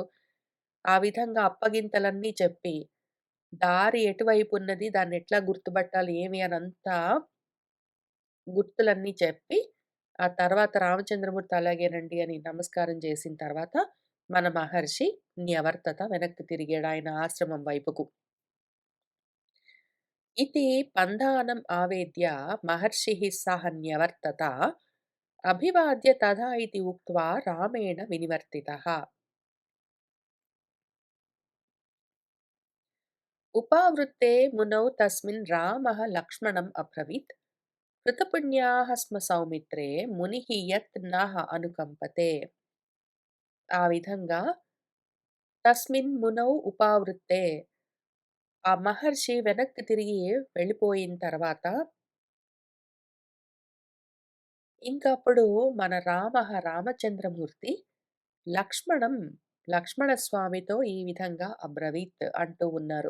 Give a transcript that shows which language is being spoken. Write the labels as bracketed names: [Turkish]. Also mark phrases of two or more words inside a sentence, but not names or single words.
[Telugu] ఆ విధంగా అప్పగింతలన్నీ చెప్పి, దారి ఎటువైపున్నది, దాన్నెట్లా గుర్తుపట్టాలి, ఏమి అనంతా గుర్తులన్నీ చెప్పి, ఆ తర్వాత రామచంద్రమూర్తి అలాగేనండి అని నమస్కారం చేసిన తర్వాత, మన మహర్షి న్యవర్తత వెనక్కి తిరిగాడు ఆయన ఆశ్రమం వైపుకు. [Sanskrit] इति पन्थानम् आवेद्य महर्षिः सः न्यवर्तत अभिवाद्य तथा इति उक्त्वा रामेण विनिवर्तितः। उपावृत्ते मुनौ तस्मिन् रामः लक्ष्मणम् अब्रवीत् कृतपुण्याः स्म सौमित्रे मुनिः यत् नः अनुकम्पते। [Telugu] ఆ విధంగా [Sanskrit] తస్మిన్ మునౌ ఉపావృత్తే [Telugu] ఆ మహర్షి వెనక్కి తిరిగి వెళ్ళిపోయిన తర్వాత ఇంకప్పుడు మన రామచంద్రమూర్తి లక్ష్మణం లక్ష్మణస్వామితో ఈ విధంగా అబ్రవీత్ అంటూ ఉన్నారు.